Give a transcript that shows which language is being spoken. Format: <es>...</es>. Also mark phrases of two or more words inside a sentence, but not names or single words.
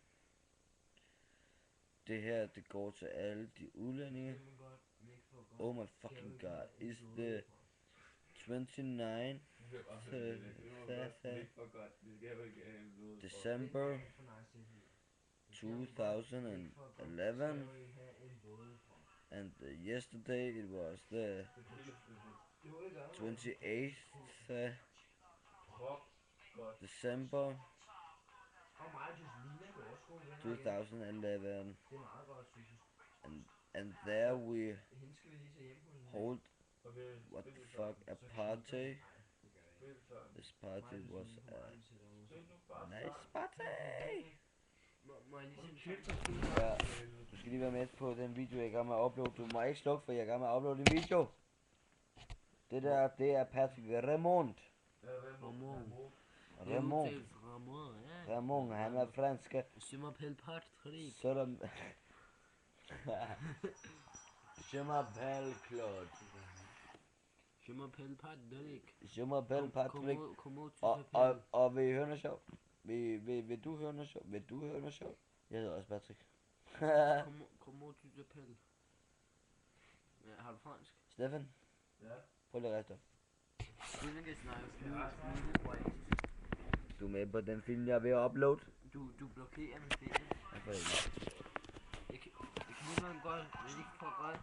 <da>Det her, det går til alle de udlændinge. Knipper dem godt, men ikke for godt.</da> <en>Oh my</en> <da>Skal jo</da> <en>fucking</en> <da>ikke</da> <en>god.</en> <da>have en</da> <en>Is the</en> <da>blodprop.</da> <en>29 December</en> <da>Det er alt for nice, det her.</da> <en>2011, and yesterday it was the 28th December</en> <da>Og mig og Joseline er jo også gode venner.</da> <en>2011,</en> <da>Det er meget godt, synes jeg.</da> <en>and there we</en> <da>Hende skal vi lige se hjem på den.</da> <en>hold what the fuck a party. This party was a nice party.</en> <da>Må jeg lige se en film? Ja, du skal lige være med på den video, jeg er i gang med at uploade. Du må ikke slukke, for jeg er i gang med at uploade en video. Det der, det er Patrick Raymond. Ramon, han er fransk.</da> <fr>Je m'appelle Patrick. Selvom... Je m'appelle Claude. Je m'appelle Patrick. Je m'appelle Patrick. Comment tu t'appelles?</fr> <da>Og vil I høre noget sjovt? Vil du høre noget sjovt? Vil du høre noget sjovt? Jeg hedder også Patrick.</da> <fr>Comment tu t'appelles?</fr> <da>Ja, har du fransk? Stefan, Ja. prøv lige at rejse dig. Stefan kan snakke Du er med på den film, jeg er ved at uploade. Du blokerer min film. Hvorfor ikke? Jeg knipper en godt, men ikke for godt.</da>